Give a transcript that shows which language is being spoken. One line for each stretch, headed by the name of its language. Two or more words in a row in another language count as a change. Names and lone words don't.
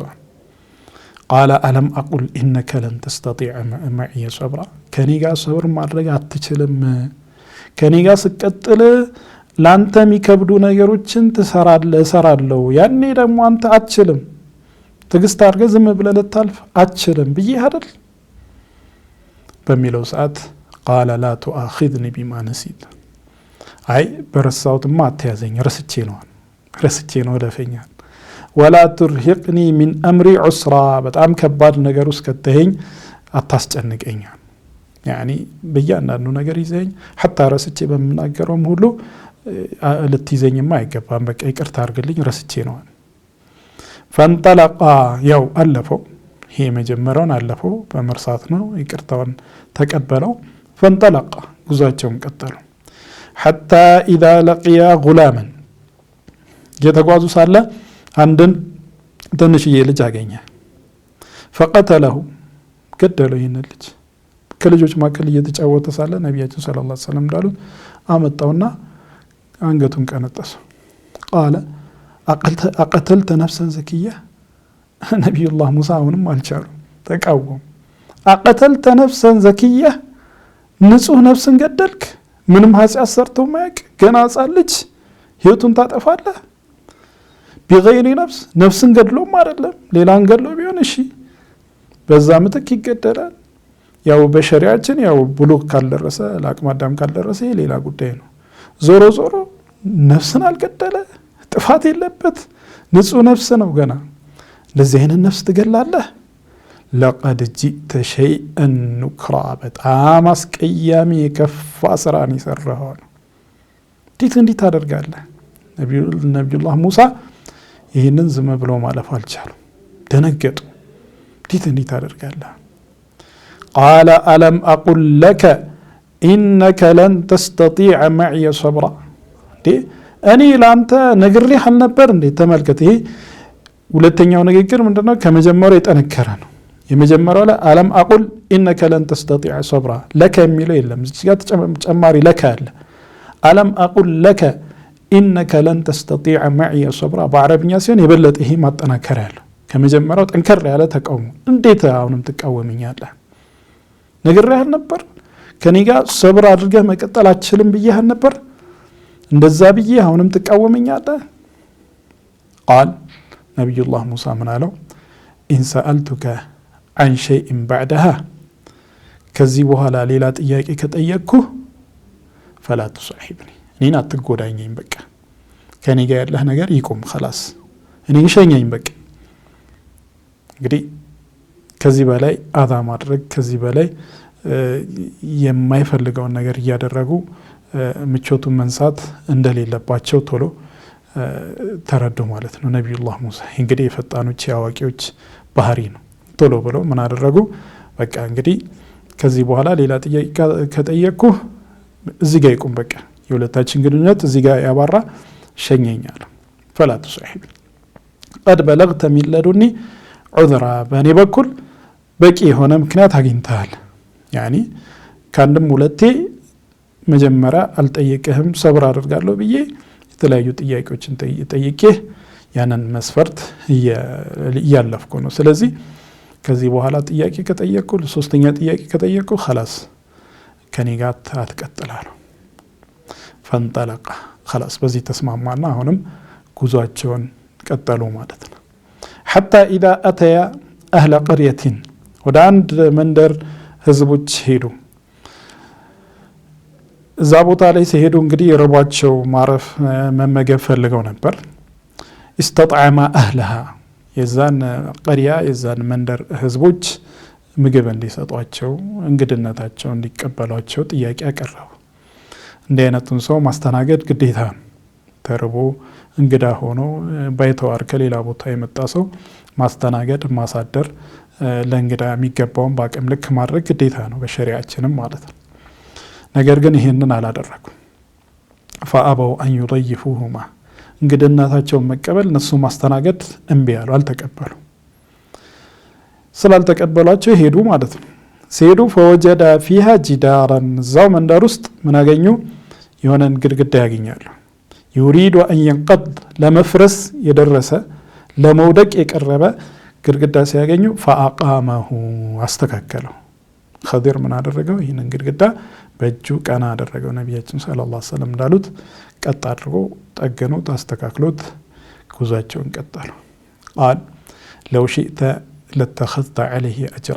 Arabic: قال ألم أقل إنك لن تستطيع معي صبرا፣
Amharic: ከኔ ጋር ሰብር ማድረግ አትችልም፣ ከኔ ጋር ስቀጥል ላንተ የሚከብዱ ነገሮችን ትሰራለህ እሰራለሁ ያኔ ደግሞ አንተ አትችልም ትግስት አድርገህ ዝም ብለህ ልታልፍ አትችልም ብዬ አይደል በሚለው ሰዓት
Arabic: قال لا تؤاخذني بما نسيت
Amharic: አይ በረሳሁትማ አትያዘኝ ረስቼ ነው ደፈኛል
Arabic: ولا ترهقني من امري عسرا
Amharic: በጣም ከባድ ነገር ውስጥ ከተኸኝ አታስጨንቀኝ يعني በእያንዳንዱ ነገር ይዘኝ حتى ረስቼ በመናገረውም ሁሉ ልትይዘኝማ አይገባም በቃ ይቅርታ አድርግልኝ ረስቼ ነው فانطلقا ያው አለፈው ይሄ መጀመሪያውን አለፈው በመርሳት ነው ይቅርታውን ተቀበለው فانطلقا ጉዟቸውን ቀጠሉ
Arabic: حتى اذا لقيا غلاما
Amharic: የተጓዙ ሳለ አንድን ትንሽዬ ልጅ አገኘ فقتله ገደለው ይሄን ልጅ ከልጆች ማከል እየተጫወተ ሳለ ነብያችን
Arabic: صلى الله عليه وسلم
Amharic: እንዳሉት አመጣውና አንገቱን ቀነጠሰው قال
Arabic: أقتلت نفسا زكية نبي الله موسى
Amharic: አሁንም አልቻሉም ተቃወሙ
Arabic: أقتلت نفسا زكية
Amharic: ንጹህ ነፍስን ገደልክ ምንም ኃጢአት ሰርቶ ማያቅ ገና ሕፃን ልጅ ህይወቱን ታጠፋለህ بغير ነፍስን ገድሎም አይደለም ሌላን ገድሎ ቢሆን እሺ በዛ ምትክ ይገደላል ያው በሸሪዓችን ያው ብሉግ ካልደረሰ ለአቅመ አዳም ካልደረሰ ሌላ ጉዳይ ነው ዞሮ ነፍስን አልገደለ ጥፋት የለበት ንጹህ ነፍስ ነው ገና ለዚህ አይነት ነፍስ ትገላለህ
Arabic: لقد جئت شيئا نكرا
Amharic: በጣም አስቀያሚ የከፋ ስራን ይሰራው እንዴት ታደርጋለህ ነብዩላህ ሙሳ ይሄንን ዝም ብሎ ማለፍ አልቻሉም ደነገጡ እንዴት ታደርጋለህ
Arabic: قال ألم أقل لك إنك لن تستطيع معي صبرا
Amharic: እኔ ላንተ ነግሬህ አልነበር እንዴ ተመልከት ይሄ ሁለተኛው ንግግር ምንድነው ከመጀመሪያው የጠነከረ ነው የመጀመሪያው ላይ አለም
Arabic: أقل إنك لن تستطيع صبرا
Amharic: ለከ የሚለው የለም እዚህ ጋር ተጨማሪ ለከ አለ
Arabic: ألم أقل لك إنك لن تستطيع معي صبرا
Amharic: በአረብኛ ሲሆን የበለጠ ይሄ ማጠናከር ያለው ከመጀመሪያው ጠንከር ያለ ተቃውሞ እንዴት አሁንም ትቃወመኛለህ ነግሬህ አልነበር ከኔ ጋር ሰብር አድርገህ መቀጠል አትችልም ብዬህ አልነበር እንደዛ ብዬ አሁንም ትቃወመኛለህ
Arabic: قال نبي الله موسى من قالوا إن سألتك عن شيء بعدها
Amharic: ከዚህ በኋላ ሌላ ጥያቄ ከጠየቅኩ فلا تصاحبني እኔን አትጎዳኘኝ በቃ ከኔ ጋር ያለህ ነገር ይቆም خلاص እኔን ሸኘኝ በቃ እንግዲህ ከዚህ በላይ አዛ ማድረግ ከዚህ በላይ የማይፈልገውን ነገር እያደረጉ ምቾቱን መንሳት እንደሌለባቸው ቶሎ ተረዱ ማለት ነው ነብዩላህ ሙሳ እንግዲህ የፈጣኖች ያዋቂዎች ባህሪ ነው ቶሎ ብለው ምን አደረጉ በቃ እንግዲህ ከዚህ በኋላ ሌላ ጥያቄ ከጠየቅኩ እዚህ ጋር ይቆም በቃ የሁለታችን ግንኙነት እዚህ ጋር ያባራ ሸኘኛል
Arabic: فلا تصاحب قد بلغت من لدني عذرا
Amharic: በእኔ በኩል በቂ የሆነ ምክንያት አግኝተሃል
Arabic: يعني
Amharic: ካንድም ሁለቴ መጀመሪያ አልጠየቀህም ሰብር አድርጋለሁ ብዬ የተለያዩ ጥያቄዎችን ጠይቄ ያንን መስፈርት ያለፍኩ ነው ስለዚህ ከዚህ በኋላ ጥያቄ ከጠየቅኩ ሶስተኛ ጥያቄ ከጠየቅኩ خلاص ከኔ ጋር አትቀጥላለሁ
Arabic: فانطلق خلاص
Amharic: በዚህ ተስማማና አሁንም ጉዟቸውን ቀጠሉ ማለት ነው
Arabic: حتى اذا اتى اهل قريه
Amharic: ወደ አንድ መንደር ህዝቦች ሄዱ እዛ ቦታ ላይ ሲሄዱ እንግዲህ ረቧቸው ማረፍ መመገብ ፈልገው ነበር
Arabic: استطعم اهلها
Amharic: የዛን ቀሪያ የዛን መንደር ህዝቦች ምግብ እንዲሰጧቸው እንግድነታቸው እንዲቀበሏቸው ጥያቄ አቀረቡ እንደ አይነቱን ሰው ማስተናገድ ግዴታ ተርቦ እንግዳ ሆኖ ባይተዋር ከሌላ ቦታ የመጣ ሰው ማስተናገድ ማሳደር ለእንግዳ የሚገባውን በአቅም ልክ ማድረግ ግዴታ ነው በሸሪዓችንም ማለት ነው ነገር ግን ይሄንን አላደረጉም
Arabic: فأبوا أن يضيفوهما
Amharic: እንግድነታቸውን መቀበል እነሱ ማስተናገድ እምቢ ያሉ አልተቀበሉ ስላልተቀበሏቸው ሄዱ ማለት ነው ሲሄዱ
Arabic: فوجد فيها جدارا
Amharic: ዛው መንደር ውስጥ ምን አገኙ የሆነን ግድግዳ ያገኛሉ
Arabic: يريد أن ينقض
Amharic: ለመፍረስ የደረሰ ለመውደቅ የቀረበ ግድግዳ ሲያገኙ فأقامه አስተካከለው ኸዲር ምን አደረገው? ይህንን ግድግዳ በእጁ ቀና አደረገው። ነቢያችን
Arabic: صلى الله عليه وسلم
Amharic: እንዳሉት ቀጥ አድርጎ ጠገኑት፣ አስተካክሎት ጉዟቸውን ቀጠሉ።
Arabic: قال لو شئت لاتخذت عليه أجرا።